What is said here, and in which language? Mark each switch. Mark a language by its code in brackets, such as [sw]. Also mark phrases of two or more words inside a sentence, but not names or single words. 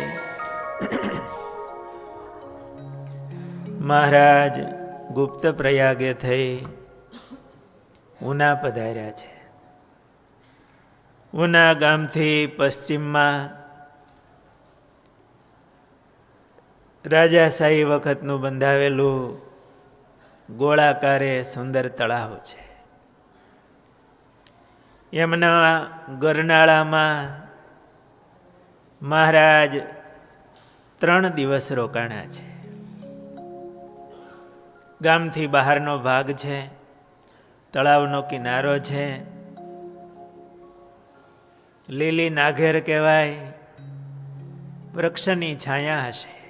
[gu] મહારાજ ગુપ્ત પ્રયાગે થઈ ઉના પધાર્યા છે। ઉના ગામથી પશ્ચિમમાં રાજાશાહી વખતનું બંધાવેલું ગોળાકારે સુંદર તળાવ છે। એમના ગરનાળામાં મહારાજ 3 દિવસ રોકાણા છે। ગામથી બહારનો ભાગ છે, તળાવનો કિનારો છે, લીલી નાઘેર કહેવાય, વૃક્ષની છાયા હશે।